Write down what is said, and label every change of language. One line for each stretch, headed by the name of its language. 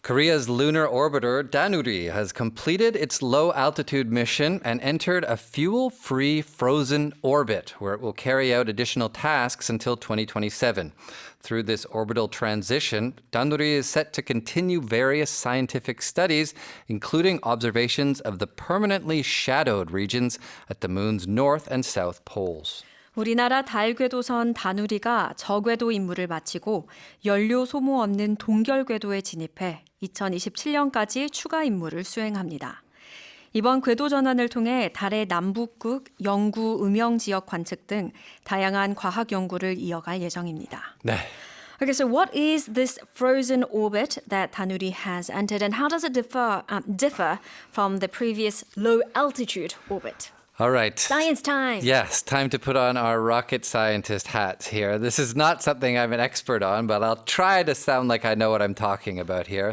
English: Korea's lunar orbiter Danuri has completed its low-altitude mission and entered a fuel-free frozen orbit where it will carry out additional tasks until 2027. Through this orbital transition, Danuri is set to continue various scientific studies, including observations of the permanently shadowed regions at the moon's north and south poles.
Korean: 우리나라 달 궤도선 다누리가 저궤도 임무를 마치고 연료 소모 없는 동결 궤도에 진입해 2027년까지 추가 임무를 수행합니다. 이번 궤도 전환을 통해 달의 남북극, 영구, 음영 지역 관측 등 다양한 과학 연구를 이어갈 예정입니다. 네.
English: Okay, so what is this frozen orbit that Danuri has entered and how does it differ from the previous low altitude orbit? All right. Science time. Yes, time to put on our rocket scientist hats here. This is not something I'm an expert on, but I'll try to sound like I know what I'm talking about here.